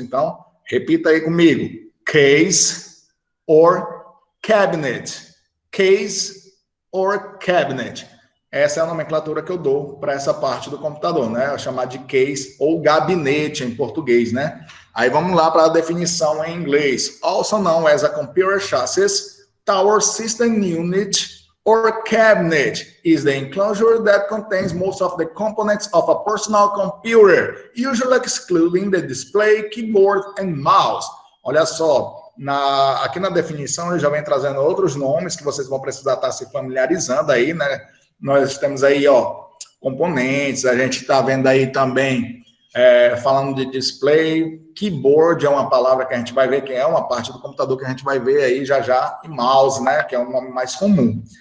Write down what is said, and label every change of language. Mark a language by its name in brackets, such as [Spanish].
[Portuguese] Então, repita aí comigo. [English] Case or cabinet. Case or cabinet. [Portuguese] Essa é a nomenclatura que eu dou para essa parte do computador, né? Eu chamar de case ou gabinete em português, né? Aí vamos lá para a definição em inglês. [English] Also known as a computer chassis, tower system unit, or cabinet is the enclosure that contains most of the components of a personal computer, usually excluding the display, keyboard, and mouse. [Portuguese] Olha só, aqui na definição ele já vem trazendo outros nomes que vocês vão precisar estar se familiarizando aí, né? Nós temos aí, ó, componentes, a gente está vendo aí também, falando de display, keyboard é uma palavra que a gente vai ver que é uma parte do computador que a gente vai ver aí já, e mouse, né, que é um nome mais comum.